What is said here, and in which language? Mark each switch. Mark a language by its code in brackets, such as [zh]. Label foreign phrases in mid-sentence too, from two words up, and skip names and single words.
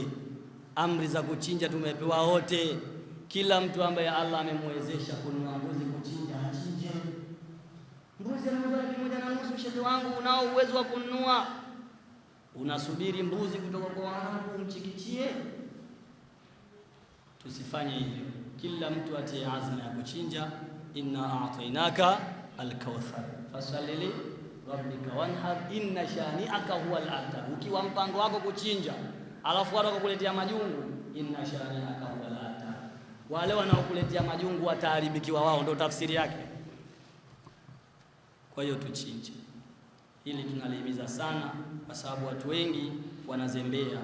[sw] Amri za kuchinja tumepewa wote. Kila mtu ambaye Allah amemwezesha kununua mbuzi kuchinja, achinje. Mbuzi anauzwa 1,500, shehe wangu, unao uwezo wa kununua, unasubiri mbuzi kutoka kwa Waarabu umchikichie? Tusifanye hivyo. Kila mtu atie azma ya kuchinja. [ar] إنا أعطيناك الكوثر فصل لربك وانحر إن شانئك هو الأبتر. [sw] Ukiwa mpango wako kuchinja, alafu watu wakakuletea majungu, [ar] إن شانئك هو الأبتر, [sw] wale wanaokuletea majungu wataharibikiwa wao, ndio tafsiri yake. Kwa hiyo tuchinje. Hili tunalihimiza sana, kwa sababu watu wengi wanazembea.